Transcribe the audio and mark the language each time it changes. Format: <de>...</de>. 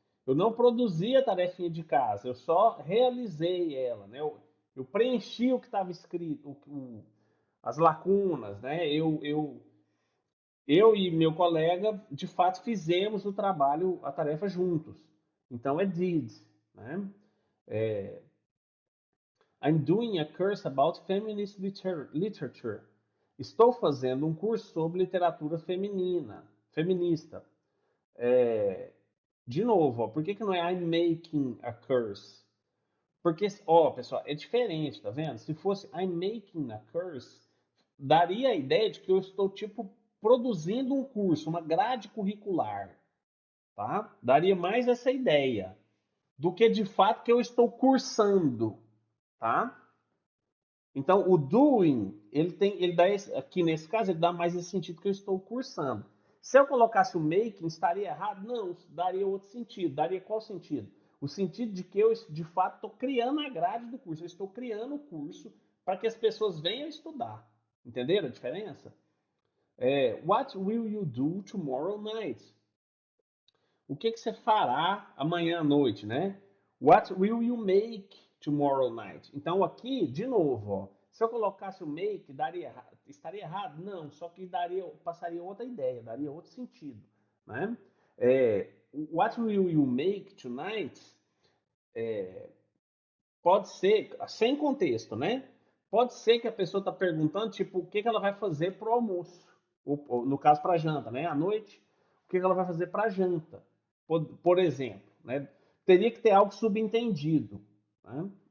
<pt>Eu não produzi a tarefinha de casa, eu só realizei ela, né? Eu preenchi o que estava escrito, as lacunas, né? Eu e meu colega, de fato, fizemos o trabalho, a tarefa juntos. Então é did, né?</pt> <en>É, I'm doing a course about feminist literature.</en> <pt>Estou fazendo um curso sobre literatura feminina, feminista. É, de novo, ó, por que não é</pt> <en>I'm making a course?</en> <pt>Porque, ó, pessoal, é diferente, tá vendo? Se fosse</pt> <en>I'm making a course,</en> <pt>daria a ideia de que eu estou, tipo, produzindo um curso, uma grade curricular, tá? Daria mais essa ideia do que de fato que eu estou cursando, tá? Então, o doing, ele dá aqui nesse caso, ele dá mais esse sentido que eu estou cursando. Se eu colocasse o making, estaria errado? Não, daria outro sentido. Daria qual sentido? O sentido de que eu, de fato, estou criando a grade do curso. Eu estou criando o curso para que as pessoas venham estudar. Entenderam a diferença?</pt> <en>What will you do tomorrow night?</en> <pt>O que você fará amanhã à noite, né?</pt> <en>What will you make tomorrow night?</en> <pt>Então aqui, de novo, ó, se eu colocasse o make, estaria errado? Não, só que passaria outra ideia, daria outro sentido, né?</pt> <en>What will you make tonight?</en> <pt>Pode ser, sem contexto, né? Pode ser que a pessoa está perguntando, tipo, o que ela vai fazer para o almoço. Ou, no caso, para a janta, né? À noite, o que ela vai fazer para a janta. Por exemplo, né? Teria que ter algo subentendido, né?</pt>